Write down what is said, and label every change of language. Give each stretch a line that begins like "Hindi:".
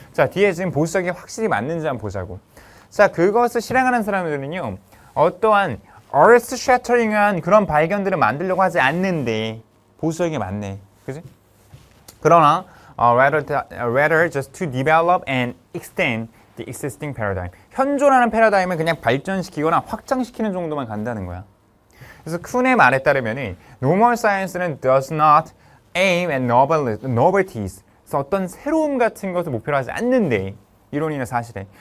Korean: 자, 뒤에 지금 보수적인 게 확실히 맞는지 한번 보자고. 자, 그것을 실행하는 사람들은요, 어떠한
English: earth shattering
Korean: 한 그런 발견들을 만들려고 하지 않는데 보수적인 게 맞네. 그지? 그러나
English: rather just to develop and extend the existing paradigm.
Korean: 현존하는 패러다임을 그냥 발전시키거나 확장시키는 정도만 간다는 거야. 그래서 쿤의 말에 따르면
English: normal science는 does not aim at novelties.
Korean: 그래서 어떤 새로움 같은 것을 목표로 하지 않는데 이론이나 사실에.